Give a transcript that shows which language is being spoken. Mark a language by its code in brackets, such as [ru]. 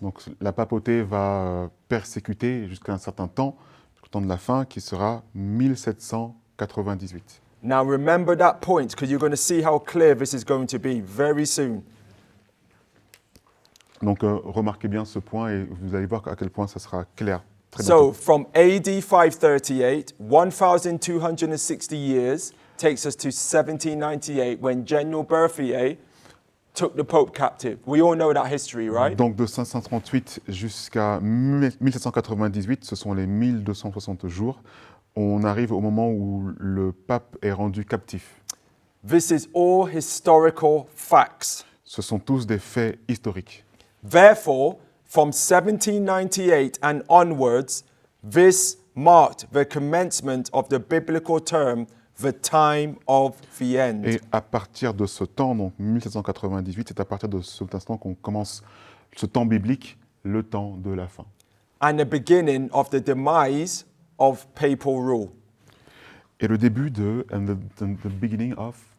[fr] Donc la papauté va persécuter jusqu'à un certain temps, jusqu'au temps de la fin, qui sera 1798. [en] Now remember that point because you're going to see how clear this is going to be very soon. [fr] Donc remarquez bien ce point et vous allez voir à quel point ça sera clair. Très [en] So [fr] bientôt. [en] from AD 538, 1260 years takes us to 1798 when General Berthier took the Pope captive. We all know that history, right? [fr] Donc de 538 jusqu'à 1798, ce sont les 1260 jours. On arrive au moment où le pape est rendu captif. [en] This is all historical facts. [fr] Ce sont tous des faits historiques. [en] Therefore, from 1798 and onwards, this marked the commencement of the biblical term, the time of the end. [fr] Et à partir de ce temps, donc 1798, c'est à partir de cet instant qu'on commence ce temps biblique, le temps de la fin. [en] And the beginning of the demise of papal rule. [fr] Et le début de [en] the beginning of